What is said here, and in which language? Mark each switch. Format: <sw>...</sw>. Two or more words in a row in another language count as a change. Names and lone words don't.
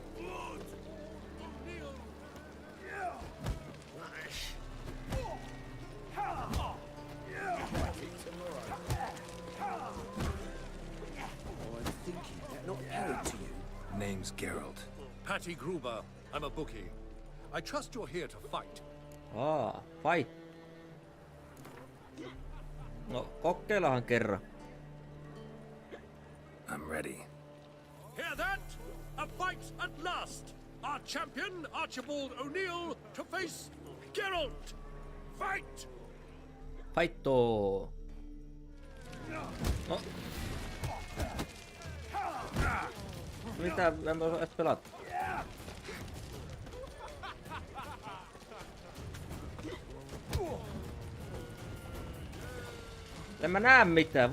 <en>Name's Geralt. Patty Gruber. I'm a bookie. I trust you're here to fight. Fight.</en> <fi>No, kokeillahan kerran.</fi> <en>I'm ready. Hear that? A fight at last! Our champion, Archibald O'Neill, to face Geralt! Fight!</en> <fi>Fighto! No. Mitä? En mä osaa edes pelata. En mä näe mitään.</fi>